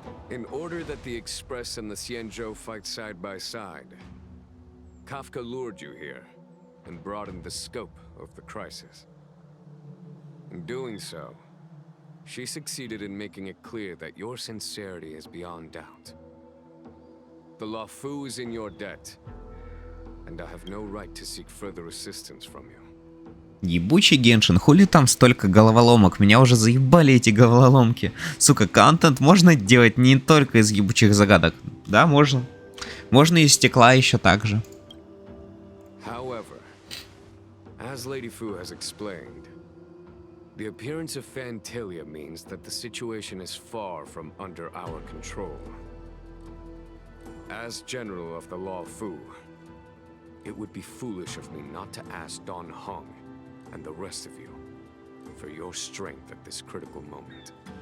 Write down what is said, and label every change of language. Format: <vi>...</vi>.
<en>In order that the Express and the Xianzhou fight side by side, Kafka lured you here and broadened the scope of the crisis. In doing so, she succeeded in making it clear that your sincerity is beyond doubt. The Lafu is in your debt, and I have no right to seek further assistance from you.</en> <ru>Ебучий Геншин, хули там столько головоломок? Меня уже заебали эти головоломки. Сука, контент можно делать не только из ебучих загадок. Да, можно. Можно из стекла еще так же.</ru> <en>However, as Lady Fu has explained, the appearance of Fantilia means that the situation is far from under our control. As General of the Law Fu, it would be foolish of me not to ask Don Hung and the rest of you for your strength at this critical moment.</en>